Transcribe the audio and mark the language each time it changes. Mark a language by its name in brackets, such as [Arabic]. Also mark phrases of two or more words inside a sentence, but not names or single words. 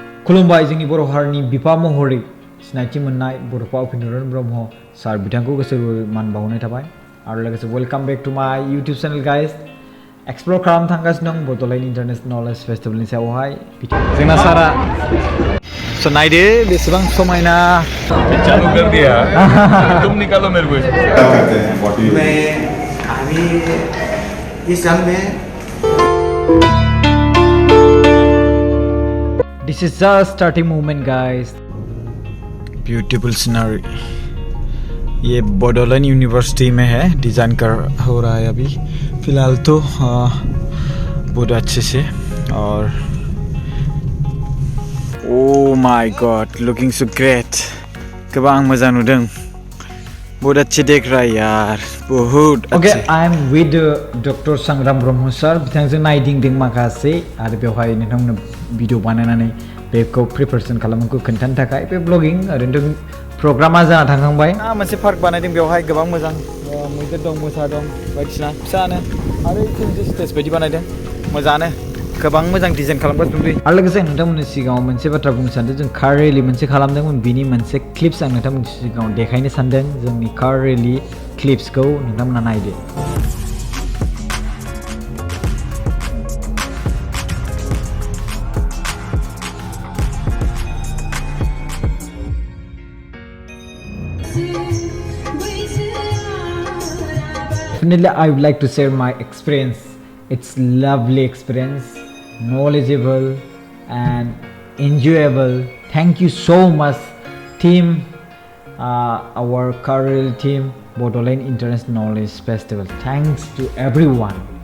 [Bodo] खुलुमबाय जोंनि बर' हारिनि बिफा महरै सिनायथि मोननाय बड'फा उपेन्द्रनाथ ब्रह्म सार बिथांखौ गोसो मान बावनाय थाबाय आरो लोगोसे [English] welcome back to my YouTube channel guys [Bodo] एक्सप्लोर खालामनो थांगासिनो दं बड'लेण्ड इन्टारनेशनेल नलेज फेस्टिभेलनि सायावहाय जोंना सारा स' नायदो बेसेबां समायना [Hindi] चालू कर दिया तुम निकालो मेरे को मैं अभी इस साल में [English] This is just starting moment guys. Beautiful scenery. [Hindi] ये बोडोलैंड यूनिवर्सिटी में है डिज़ाइन कर हो रहा है अभी फ़िलहाल तो बहुत अच्छे से और [English] oh my god looking so great [Bodo] गोबां मोजां नुदों [Hindi] बहुत अच्छे देख रहा है यार बहुत अच्छे [English] Okay I am with Dr. [Bodo] सांग्राम ब्रह्म सर बिथांजों नायदिंदों माखासे आरो बेवहाय नोंथांमोननो भिडिअ बानायनानै बेखौ प्रिपारेसन खालामनायखौ खोन्थानो थाखाय बे ब्लगिं ओरैनोथ' प्रग्रामा जाना थांखांबाय मोनसे पार्क बानायदों बेवहाय गोबां मोजां मैदेर दं मोसा दं बायदिसिना फिसानो आरो स्टेज बायदि बानायदों मोजाङानो गोबां मोजां डिजाइन खालामगासिनो दं आरो लोगोसे नोंथांमोननि सिगाङाव मोनसे बाथ्रा बुंनो सानदों जों [English] car rally [Bodo] मोनसे खालामदोंमोन बिनि मोनसे क्लिप्स आं नोंथांमोननि सिगाङाव देखायनो सानदों जोंनि [English] car rally [Bodo] क्लिप्सखौ नोंथांमोना नायदो [English] Definitely, I would like to share my experience. It's lovely experience, knowledgeable and enjoyable. Thank you so much, team, our career team, Bodoland International Knowledge Festival. Thanks to everyone.